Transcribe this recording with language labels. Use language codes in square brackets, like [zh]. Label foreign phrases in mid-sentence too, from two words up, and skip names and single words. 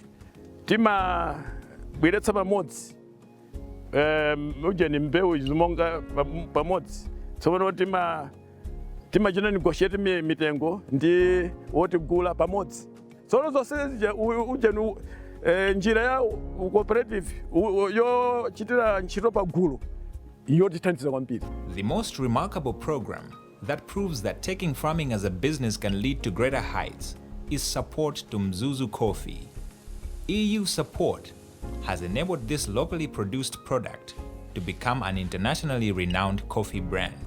[ny] Timabweretsa pamodzi ujeni mbewu zimonga pamodzi. Tsono timachita negotiate mitengo ndi wotigula pamodzi. Tsono zonse ujeni njira ya cooperative yochitira ntchito pagulu yotithandiza kwambiri. [en] The most remarkable program that proves that taking farming as a business can lead to greater heights is support to Mzuzu Coffee. EU support has enabled this locally produced product to become an internationally renowned coffee brand.